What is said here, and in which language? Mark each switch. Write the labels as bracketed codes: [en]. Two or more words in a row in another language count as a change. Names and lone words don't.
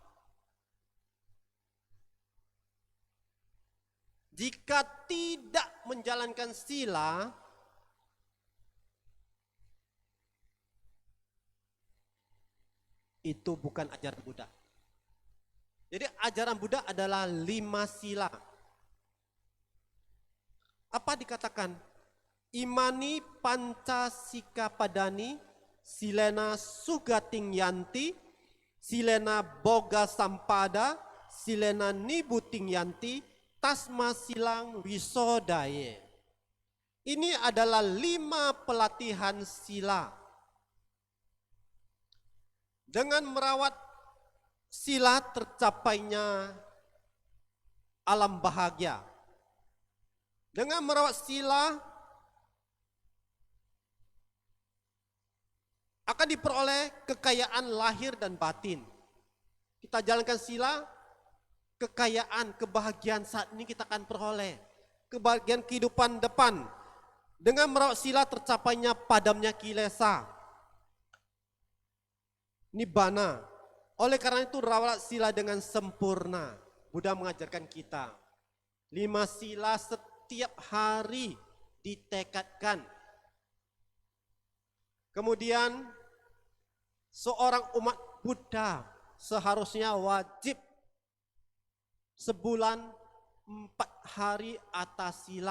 [id] Jika tidak menjalankan sila, itu bukan ajaran Buddha. Jadi ajaran Buddha adalah 5 sila. Apa dikatakan? [pi] Imani pancasika padani, silena sugating yanti, silena boga sampada, silena nibuting yanti, tasma silang wisodaye. [id] Ini adalah 5 pelatihan sila. Dengan merawat sila tercapainya alam bahagia. Dengan merawat sila akan diperoleh kekayaan lahir dan batin. Kita jalankan sila, kekayaan, kebahagiaan saat ini kita akan peroleh. Kebahagiaan kehidupan depan. Dengan merawat sila tercapainya padamnya kilesa. Nibbana. Oleh karena itu rawat sila dengan sempurna. Buddha mengajarkan kita. 5 sila setiap hari ditekadkan. Kemudian seorang umat Buddha seharusnya wajib sebulan 4 hari atas sila.